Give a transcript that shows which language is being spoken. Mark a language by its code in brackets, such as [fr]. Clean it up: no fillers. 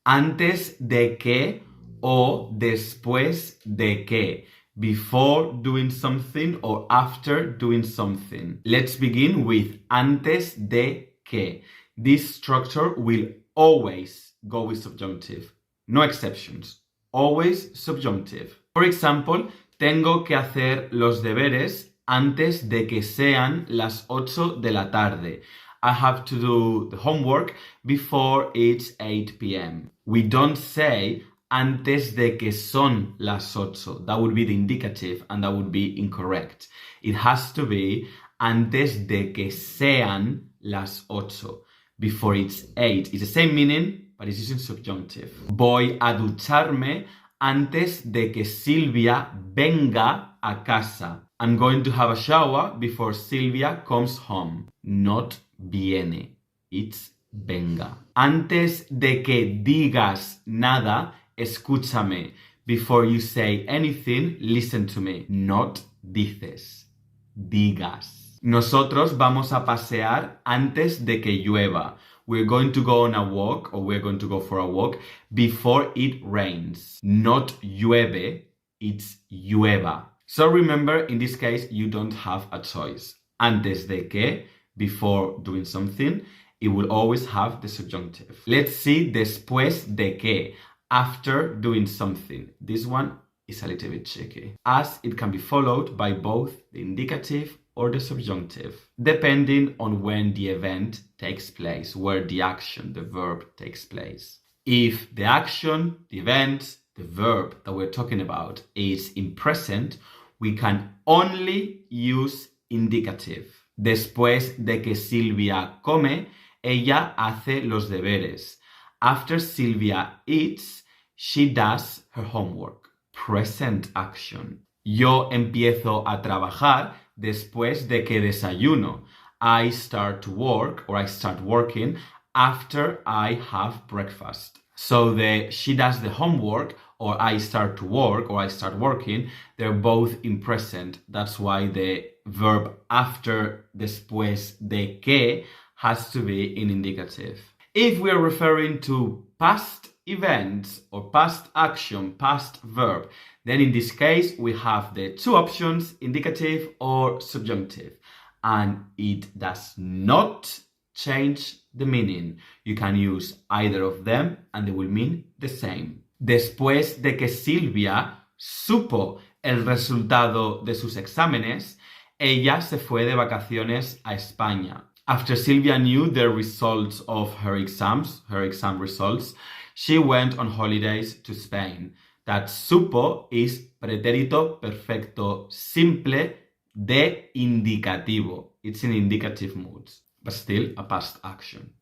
[es] Antes de que o después de que. [en] Before doing something or after doing something. Let's begin with antes de que. This structure will always go with subjunctive. No exceptions. Always subjunctive. For example, [es] tengo que hacer los deberes antes de que sean las 8 de la tarde. [en] I have to do the homework before it's 8 p.m. We don't say [es] antes de que son las 8. [en] That would be the indicative and that would be incorrect. It has to be [es] antes de que sean las 8. [en] Before it's 8. It's the same meaning, but it's using subjunctive. [es] Voy a ducharme antes de que Silvia venga a casa. [en] I'm going to have a shower before Silvia comes home. Not viene. It's venga. [es] Antes de que digas nada, escúchame. [en] Before you say anything, listen to me. Not dices. Digas. [es] Nosotros vamos a pasear antes de que llueva. [en] We're going to go on a walk, or we're going to go for a walk, before it rains. Not llueve, it's llueva. So remember, in this case, you don't have a choice. Antes de que, before doing something, it will always have the subjunctive. Let's see después de que, after doing something. This one is a little bit tricky, as it can be followed by both the indicative or the subjunctive, depending on when the event takes place, where the action, the verb, takes place. If the action, the event, the verb that we're talking about is in present, we can only use indicative. [es] Después de que Silvia come, ella hace los deberes. [en] After Silvia eats, she does her homework. Present action. [es] Yo empiezo a trabajar después de que desayuno. [en] I start to work, or I start working, after I have breakfast. So the she does the homework, or I start to work, or I start working, they're both in present. That's why the verb after después de que has to be in indicative. If we're referring to past events or past action, past verb, then in this case we have the two options, indicative or subjunctive, and it does not change the meaning. You can use either of them and they will mean the same. [es] Después de que Silvia supo el resultado de sus exámenes, ella se fue de vacaciones a España. [en] After Silvia knew the results of her exam results, she went on holidays to Spain. That supo is [es] pretérito perfecto simple de indicativo. [en] It's in indicative mood, but still a past action.